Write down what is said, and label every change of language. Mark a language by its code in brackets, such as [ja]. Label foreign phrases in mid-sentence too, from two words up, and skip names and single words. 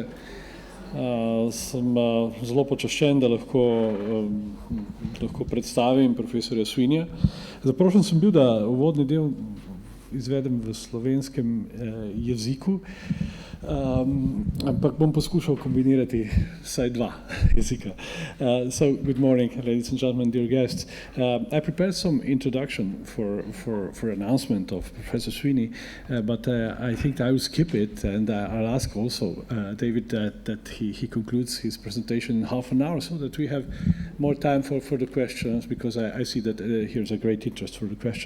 [sl] Sem zelo počaščen, da lahko predstavim profesorja Sweeneyja. Zaprošen sem bil, da uvodni del izvedem v slovenskem jeziku, ampak bom poskušal kombinirati vsaj dva jezika. [en] So, good morning, ladies and gentlemen, dear guests. I prepared some introduction for announcement of Professor Sweeney, but I think I will skip it, and I'll ask also David that he concludes his presentation in half an hour so that we have more time for the questions, because I see that here's a great interest for the question.